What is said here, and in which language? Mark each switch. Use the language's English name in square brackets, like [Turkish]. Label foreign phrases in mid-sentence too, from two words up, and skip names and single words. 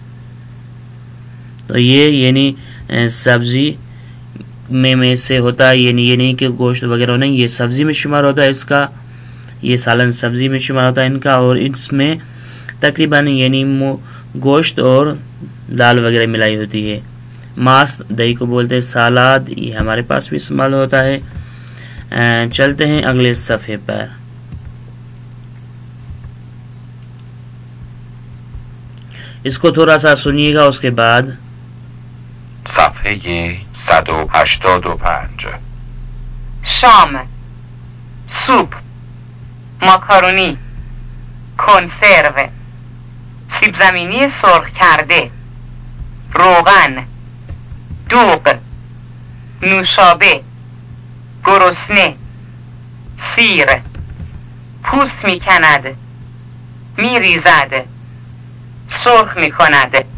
[Urdu] تو یہ یعنی سبزی میں سے ہوتا ہے, یعنی یہ نہیں کہ گوشت وغیرہ نہیں, یہ سبزی میں شمار ہوتا ہے اس کا, یہ سالن سبزی میں شمار ہوتا ہے ان کا, اور اس میں تقریباً یعنی گوشت اور دال وغیرہ ملائی ہوتی ہے. ماس دہی کو بولتے ہیں سالاد, یہ ہمارے پاس بھی استعمال ہوتا ہے. چلتے ہیں اگلے صفحے پر. اس کو تھوڑا سا سنیے گا, اس کے بعد [Persian] صفحه 185. شام, سوپ, ماکارونی, کنسرو, سیب زمینی سرخ کرده, روغن, دوغ, نوشابه, گرسنه, سیر, پوست میکند, میریزد, سرخ میکند.